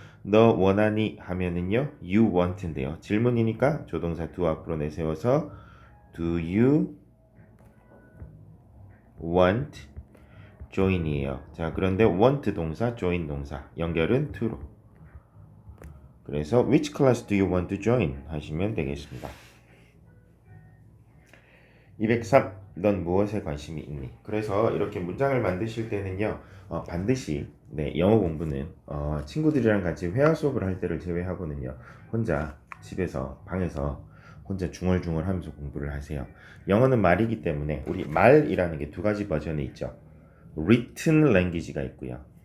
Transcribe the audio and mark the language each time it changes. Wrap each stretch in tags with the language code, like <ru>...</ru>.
<ko>너 원하니 하면은요 you want인데요. 질문이니까 조동사 do 앞으로 내세워서</ko> <en>do you want join</en> <ko>이에요. 자, 그런데 want 동사 join 동사 연결은 to로. 그래서</ko> <en>which class do you want to join</en> <ko>하시면 되겠습니다. 203. 넌 무엇에 관심이 있니? 그래서 이렇게 문장을 만드실 때는요 반드시 영어 공부는 친구들이랑 같이 회화 수업을 할 때를 제외하고는요 혼자 집에서 방에서 혼자 중얼중얼 하면서 공부를 하세요. 영어는 말이기 때문에 우리 말이라는 게 두 가지 버전이 있죠.</ko> <en>written language</en> <ko>가 있고요.</ko>